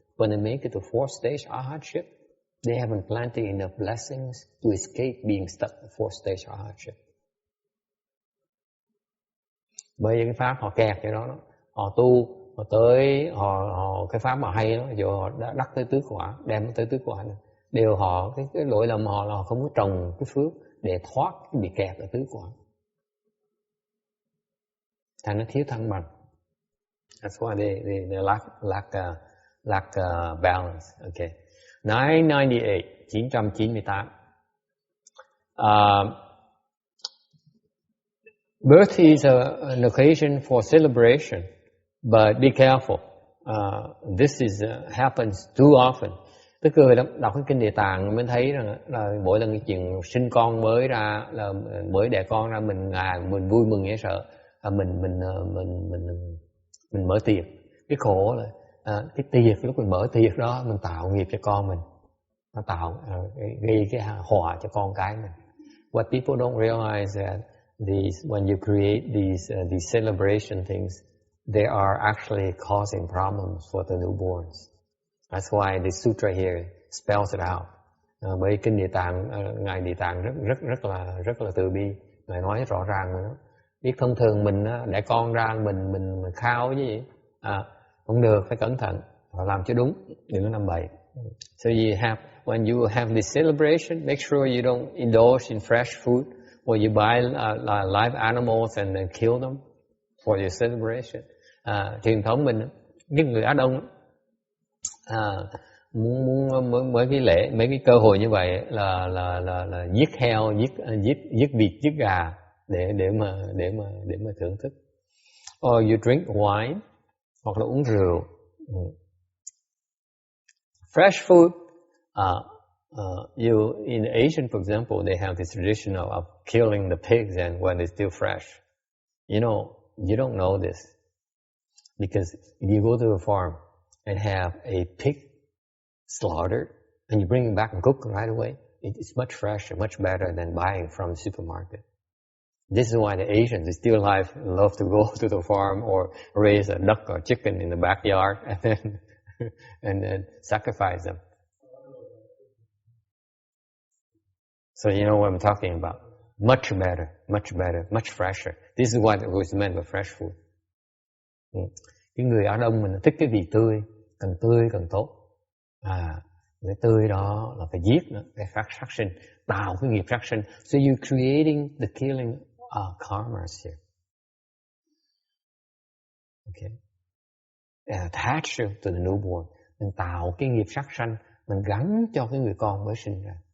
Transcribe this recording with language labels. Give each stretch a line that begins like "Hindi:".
English: When they make it to fourth stage arhatship, they haven't planted enough blessings to escape being stuck in fourth stage arhatship.
Vietnamese: Bởi vì cái pháp họ kẹt cho đó, họ tu, họ tới họ cái pháp mà hay đó, dù họ đã đắc tới tứ quả, đem tới tứ quả này, đều họ cái lỗi lầm họ là họ không có trồng cái phước để thoát cái bị kẹt ở tứ quả, thành nó thiếu thăng bằng.
English: That's why they lack balance. Okay. 998. Birth is an occasion for celebration, but be careful. This happens too often.
Vietnamese: Tức cười đọc cái kinh Địa Tạng mới thấy rằng là mỗi lần cái chuyện sinh con mới ra, là mới đẻ con ra mình vui mừng dễ sợ, mình mở tiệc. Cái khổ là cái tiệc, lúc mình mở tiệc đó mình tạo nghiệp cho con mình, nó tạo gây cái họa cho con cái mình.
English: What people don't realize that when you create these celebration things, they are actually causing problems for the newborns. That's why the sutra here spells it out.
Vietnamese: Bởi kinh Địa Tạng, ngài Địa Tạng rất là từ bi, ngài nói rõ ràng nữa. Biết thông thường mình đẻ con ra mình khao cái gì, không được, phải cẩn thận, làm cho đúng, đừng có làm bậy.
English: So when you have this celebration, make sure you don't indulge in fresh food, or you buy live animals and then kill them for your celebration.
Vietnamese: Truyền thống mình, những người Á Đông muốn mấy cái lễ, mấy cái cơ hội như vậy là giết heo, giết vịt, giết gà để mà thưởng thức.
English: Or you drink wine,
Vietnamese: hoặc là uống rượu.
English: Fresh food, in Asian, for example, they have this tradition of killing the pigs and when they're still fresh. You know, you don't know this because if you go to a farm and have a pig slaughtered and you bring it back and cook right away, it's much fresher, much better than buying from the supermarket. This is why the Asians, they still love to go to the farm or raise a duck or chicken in the backyard and then sacrifice them. So you know what I'm talking about. Much better, much fresher. This is what it was meant by fresh food.
Vietnamese: Cái người Á Đông mình thích cái gì tươi càng tốt. Cái tươi đó là phải giết nó, phải sát sinh, tạo cái nghiệp sát sinh.
English: So you're creating the killing karmas here. Okay. Attached to the newborn.
Vietnamese: Mình tạo cái nghiệp sát sanh, mình gắn cho cái người con mới sinh ra.